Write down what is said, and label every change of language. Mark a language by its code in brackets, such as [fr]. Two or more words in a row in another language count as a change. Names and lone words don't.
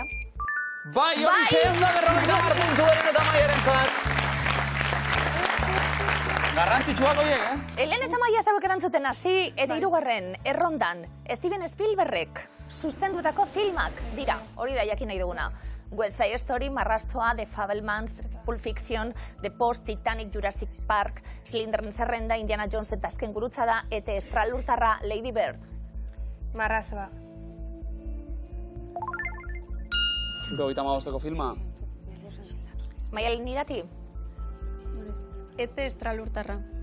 [eu] bai, hori zein da 50 puntu Helene eta Maiaren zat. Garrantzitsuak horiek, Helene eta Maia zauek erantzuten hasi, eta hirugarren errondan, Steven Spielbergek zuzendutako filmak dira, hori da jakin nahi duguna. West Side Story, Marrazoa, The Fabelmans, Pulp Fiction, The Post, Titanic, Jurassic Park, Schindlerren Zerrenda, Indiana Jones eta azken gurutza da, eta estralurtarra Lady Bird. Marrazoa. 75ko filma. Maialen Irati? ete estralurtarra.